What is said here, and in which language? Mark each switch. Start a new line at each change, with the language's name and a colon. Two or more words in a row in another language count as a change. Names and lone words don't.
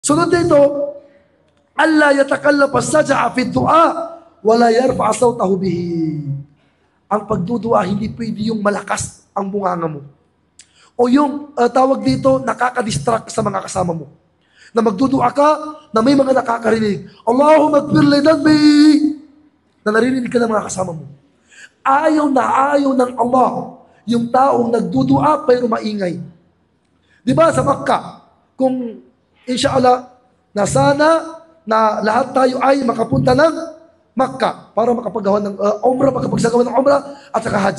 Filipino: Sunod dito,
Arabic: ألا يتكلف السجع في الدعاء ولا يرفع صوته به.
Filipino: Ang pagdudua, hindi pwede yung malakas ang bunganga mo. O yung tawag dito, nakaka-distract sa mga kasama mo. Na magdudua ka, na may mga nakakarinig.
Arabic: اللهم اغفر لي ذنبي.
Filipino: Na naririnig ka ng mga kasama mo. Ayaw ng Allah yung taong nagdudua pero maingay. Di ba sa Makkah, kung inshallah, na sana na lahat tayo ay makapunta ng Makkah para makapagawa ng umrah, makapagsagawa ng umrah at saka hajj.